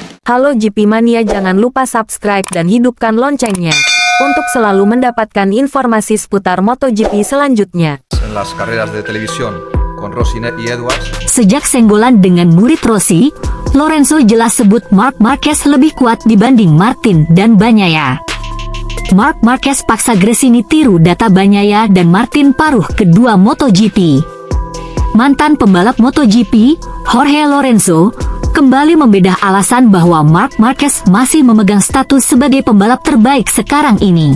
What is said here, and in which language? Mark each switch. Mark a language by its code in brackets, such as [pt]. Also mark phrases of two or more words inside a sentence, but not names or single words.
[id] Halo GP Mania, jangan lupa subscribe dan hidupkan loncengnya untuk selalu mendapatkan informasi seputar MotoGP selanjutnya. [es] En las carreras de televisión con Rossi y Edwards. [id] Sejak senggolan dengan murid Rossi, Lorenzo jelas sebut Marc Marquez lebih kuat dibanding Martin dan Bagnaia. Marc Marquez paksa Gresini tiru data Bagnaia dan Martin paruh kedua MotoGP. Mantan pembalap MotoGP, Jorge Lorenzo, kembali membedah alasan bahwa Marc Marquez masih memegang status sebagai pembalap terbaik sekarang ini.